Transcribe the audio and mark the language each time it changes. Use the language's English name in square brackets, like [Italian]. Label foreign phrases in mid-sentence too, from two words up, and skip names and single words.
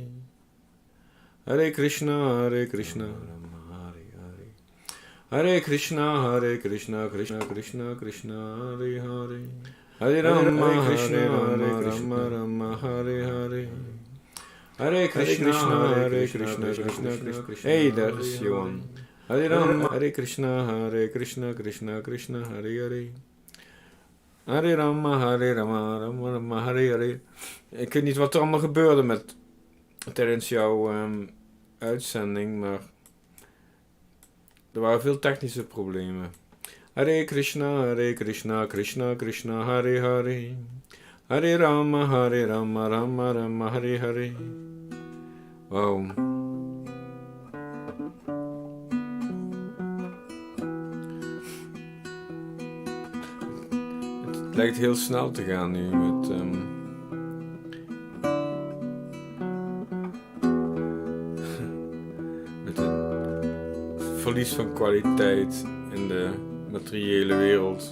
[Sanskrit] Hare Krishna, Rama, Hare Hare. Hare Krishna, Krishna Krishna, Hare Hare, Hare Rama, Rama, Hare Hare. Hare Krishna, Krishna. [English] Hey, that is Johan. [Sanskrit] Hare Rama, Hare Krishna, Krishna, Hare Hare. Hare Rama, Rama, Hare Hare. [Dutch] Ik weet niet wat er allemaal gebeurde tijdens jouw uitzending, maar er waren veel technische problemen. [Sanskrit] Hare Krishna, Krishna, Hare Hare. Hare Rama, Rama, Hare Hare. [Dutch] Wauw. Het lijkt heel snel te gaan nu met het verlies van kwaliteit in de materiële wereld.